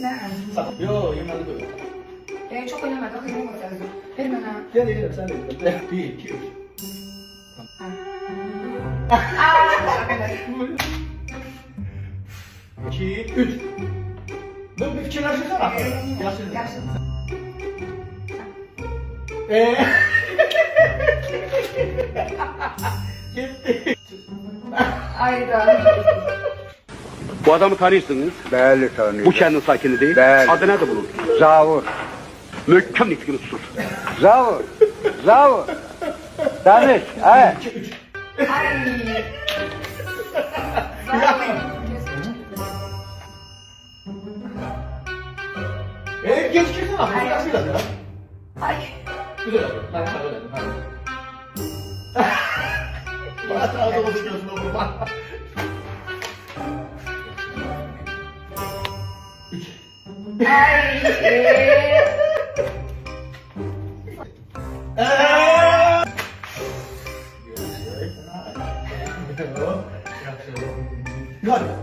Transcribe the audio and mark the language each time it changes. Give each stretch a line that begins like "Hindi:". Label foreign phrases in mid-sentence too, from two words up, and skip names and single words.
Turkish: Ne?
Azerbaijani: Yo, yeməli deyil.
Turkish: Çok önemli. Bakın ne kadar. Ver bana. Gel edelim, sen de edelim. 1, 2, 3. Evet.
Azerbaijani: 2, 3. Bu bir fikirləşirsən axı. Yaxşı. Yaxşı.
Turkish: Gitti. Ayda. Bu adamı tanıyorsunuz.
Azerbaijani: Bəli, tanıyım. Bu kəndin sakini değil. Bəli. Adı nədir bunun? Zavur. Möhkəm nitqini tutur. Zavur. Zavur. Danış. 2, 3. Ay. Geç girdin axı. Yaxşı da. Ay.
Turkish: Güzel yapıyor. Ben öyle dedim. Bana adamı gözüne vurma. 3. Ay. Hadi.